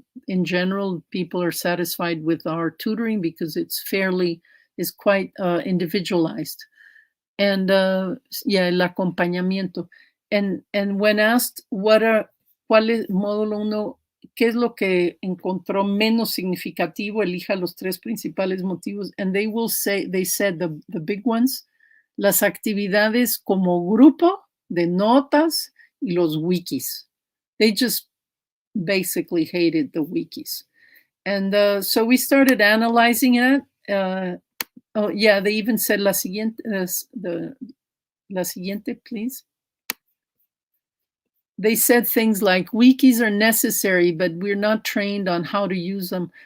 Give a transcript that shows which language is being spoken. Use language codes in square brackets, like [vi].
[en] In general, people are satisfied with our tutoring because it's quite individualized. [es] And el acompañamiento. [en] And when asked [es] cuál es módulo 1, qué es lo que encontró menos significativo, elija los 3 principales motivos, [en] and they said the big ones, [es] las actividades como grupo de notas y los wikis. [en] They just basically hated the wikis. And so we started analyzing it. They even said [es] la siguiente, [en] please. They said things like, wikis are necessary, but we're not trained on how to use them.